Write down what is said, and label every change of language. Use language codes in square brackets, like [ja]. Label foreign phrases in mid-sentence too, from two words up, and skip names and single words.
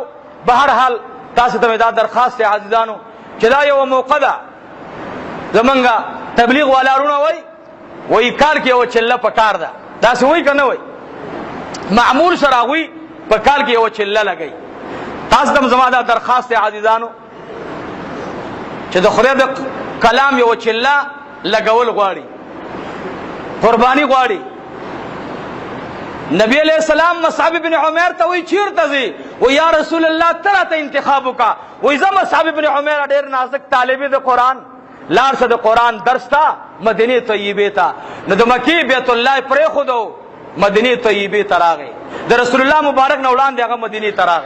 [ps] به هر حال تاسو ته دا درخواست عزیزانو چې دا یو موقع ده زمونږ تبلیغ والارونه وایي کال کې یو چله پکار ده داسې وایي که نه وایي معمول سره هغوی په کال کې یو چله لګوي. تاسو ته زما دا درخواست عزیزانو چې د خدای د کلام یو چله لګول غواړي قربانی غواړي. نبی [ar] علیہ السلام [ps] مصعب بن عمیر ته وی چیرته ځي و [ar] یا رسول الله [ps] ترا ته انتخاب وکا وی زه مصعب بن عمیر ډېر نازک طالب د قرآن لار څه د قرآن درس تا مدینه طیبه ته نو د مکی بیت الله پرې خودو مدینه طیبه ته راغی د رسول الله مبارک نه وړاندې هغه مدینه ته راغی.